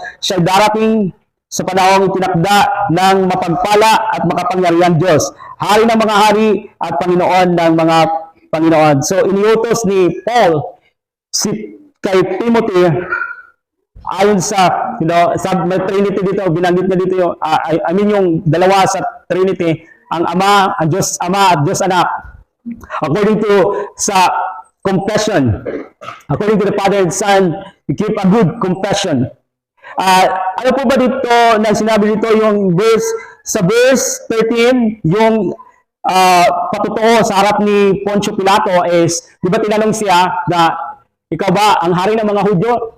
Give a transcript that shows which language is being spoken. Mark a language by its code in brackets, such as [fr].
[tl] Siya darating sa panahong itinakda ng mapagpala at makapangyarihan Diyos, hari ng mga hari at Panginoon ng mga Panginoon. So, iniutos ni Paul kay Timothy ayon sa, sa Trinity dito, binanggit niya dito yung, yung dalawa sa Trinity, ang Ama, ang Diyos Ama at Diyos Anak. [en] According to sa confession, according to the Father and Son, you keep a good confession. [tl] Ano po ba dito na sinabi dito yung sa verse 13, yung patutuo sa harap ni Poncio Pilato is, di ba tinanong siya na, ikaw ba ang hari ng mga Hudyo?